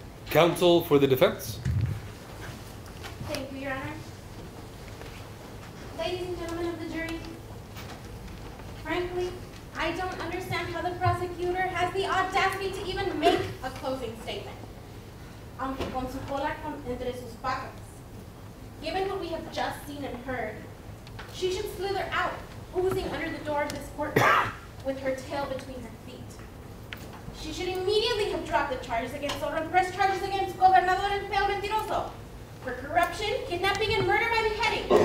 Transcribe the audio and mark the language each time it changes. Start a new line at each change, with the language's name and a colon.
English: Counsel for the defense. Thank you, Your Honor. Ladies and gentlemen of the jury, frankly, I don't understand how the prosecutor has the audacity to even make a closing statement.
Spanish: Aunque con su cola entre sus patas.
English: Given what we have just seen and heard, she should slither out, oozing under the door of this courtroom with her tail between her feet. She should immediately have dropped the charges against Zorro and pressed charges against Gobernador and Feo Mentiroso for corruption, kidnapping, and murder by beheading.